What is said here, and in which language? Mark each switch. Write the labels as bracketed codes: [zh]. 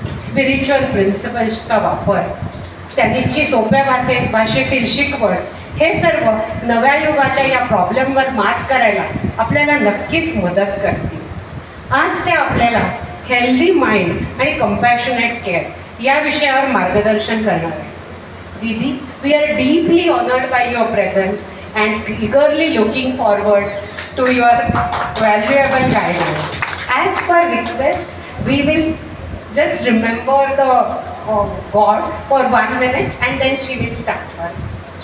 [mr] Spiritual प्रिन्सिपल्सचा वापर, त्यांची सोप्या भाषेतील शिकवण हे सर्व नव्या युगाच्या या प्रॉब्लेमवर मात करायला आपल्याला नक्कीच मदत करतील. आज ते आपल्याला हेल्दी माइंड आणि कंपॅशनेट केअर या विषयावर मार्गदर्शन करणार आहे. [en] दीदी, we are deeply honoured by your presence and eagerly looking forward to your valuable guidance. As per request, we will just remember the God for 1 minute and then she will start her speech.